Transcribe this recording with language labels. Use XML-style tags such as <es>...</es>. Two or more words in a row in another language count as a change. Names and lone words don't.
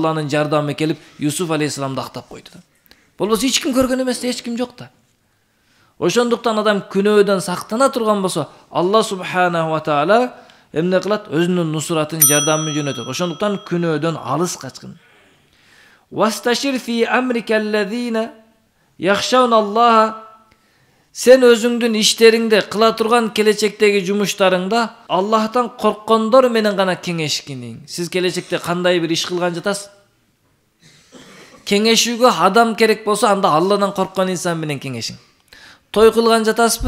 <ky>Алланын жардамы келип, Юсуф алейхисаламды актап койду. Болбосо эч ким көргөн эмес, эч ким жок да. Ошондуктан адам күнөөдөн сактана турган болсо, Алла</ky> <ar>سبحانه وتعالى</ar> <ky>эмне кылат? Өзүнүн нусратын, жардамын жөнөтөт. Ошондуктан күнөөдөн алыс качкын.</ky> <ar>واستشر في أمرك الذين يخشون الله.</ar> <ky>Сен өзүңдүн иштериңде, кыла турган келечектеги жумуштарыңда Аллахтан корккондор менен гана кеңешкиниң. Сиз келечекте кандай бир иш кылган жатасыз? Кеңешүүгө адам керек болсо, анда Алладан корккон инсан менен кеңешиң. Той кылган жатасызбы?</ky>